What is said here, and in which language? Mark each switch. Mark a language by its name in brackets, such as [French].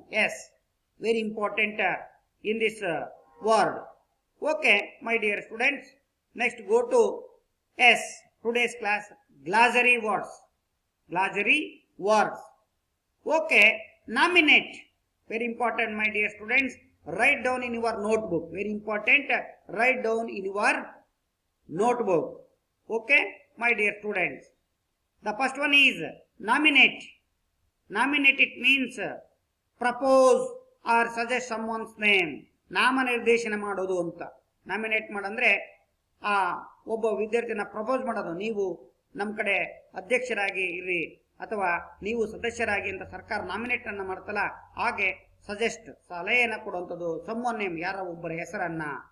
[English] Yes, very important in this word. Okay my dear students, next go to as today's class, glossary words. Glossary words. Okay, nominate, very important my dear students. Write down in your notebook, very important, write down in your notebook. Okay my dear students, the first one is nominate. Nominate, it means propose or suggest someone's name. [Kannada] ನಾಮನಿರ್ದೇಶನ ಮಾಡೋದು ಅಂತ. Nominate ಮಾಡಂದ್ರೆ ಒಬ್ಬ ವಿದ್ಯಾರ್ಥಿನ propose ಮಾಡೋದು. ನೀವು ನಮ್ಮ ಕಡೆ ಅಧ್ಯಕ್ಷರಾಗಿ ಇರ್ರಿ ಅಥವಾ ನೀವು ಸದಸ್ಯರಾಗಿ ಅಂತ ಸರ್ಕಾರ ನಾಮಿನೇಟ್ ಅನ್ನ ಮಾಡ್ತಲ್ಲ, ಹಾಗೆ ಸಜೆಸ್ಟ್, ಸಲಹೆಯನ್ನು ಕೊಡುವಂಥದ್ದು, [English] someone name, [Kannada] ಯಾರ ಒಬ್ಬರ ಹೆಸರನ್ನ.